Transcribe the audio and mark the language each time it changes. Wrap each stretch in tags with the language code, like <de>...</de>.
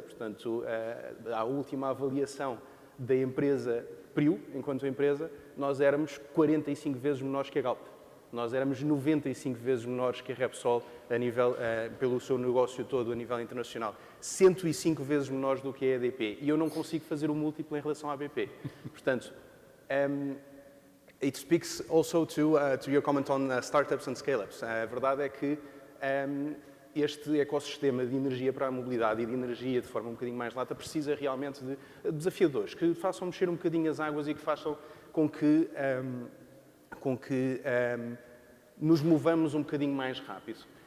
<pt>Portanto, a última avaliação da empresa Abril, enquanto empresa, nós éramos 45 vezes menores que a Galp. Nós éramos 95 vezes menores que a Repsol pelo seu negócio todo a nível internacional. 105 vezes menores do que a EDP. E eu não consigo fazer o múltiplo em relação à BP.</pt> <en>Portanto, it speaks also to your comment on startups and scale-ups.</en> <pt>A verdade é que este ecossistema de energia para a mobilidade e de energia de forma um bocadinho mais lata precisa realmente de desafiadores, que façam mexer um bocadinho as águas e que façam com que nos movamos um bocadinho mais rápido.</pt>